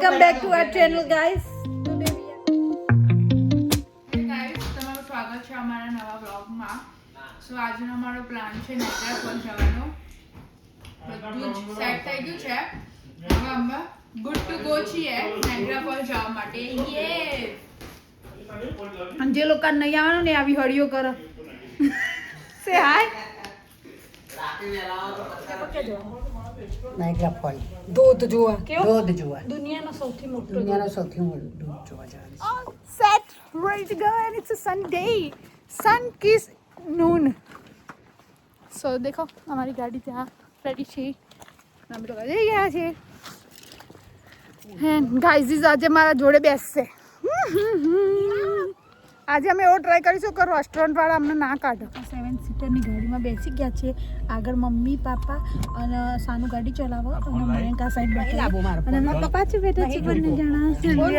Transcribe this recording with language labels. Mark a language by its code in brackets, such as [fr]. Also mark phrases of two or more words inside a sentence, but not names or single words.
[en] Welcome back to our channel, guys. Today we are. Hey guys, [gu] તમારું સ્વાગત છે અમારા નવા વ્લોગમાં. સો આજનો અમારો પ્લાન છે નાઇગ્રા ફોલ જવાનો. બધું જ સેટ થઈ ગયું છે. હવે અમે [en] good to go [gu] છીએ નાઇગ્રા ફોલ જવા માટે. યે! અને જે લોકો નહીં આવવાનું ને આવી હળીઓ કરો. [en] say hi. [gu] નાઇગ્રા ફોલ ધોધ જોવા. કેવો? ધોધ જોવા દુનિયાનો સૌથી મોટો દુનિયાનો સૌથી મોટો ધોધ જોવા જવાનું [en] All set, ready to go, and it's a Sunday. Sun kiss noon. So [hi] देखो हमारी गाड़ी [gu] ત્યાં રેડી છે. અમે લોકો જઈ ગયા છે. [en] and guys [gu] આજે મારા જોડે બેસશે. આજે અમે એવો ટ્રાય કરીશું કે રેસ્ટોરન્ટ વાળા અમને ના કાઢો. 7 સીટરની ગાડીમાં બેસી ગયા છે. આગળ મમ્મી પાપા અને સાનુ ગાડી ચલાવો અને મયંક આ સાઈડ બેઠા અને મારા પપ્પા છે બેઠા છે બંને જણા.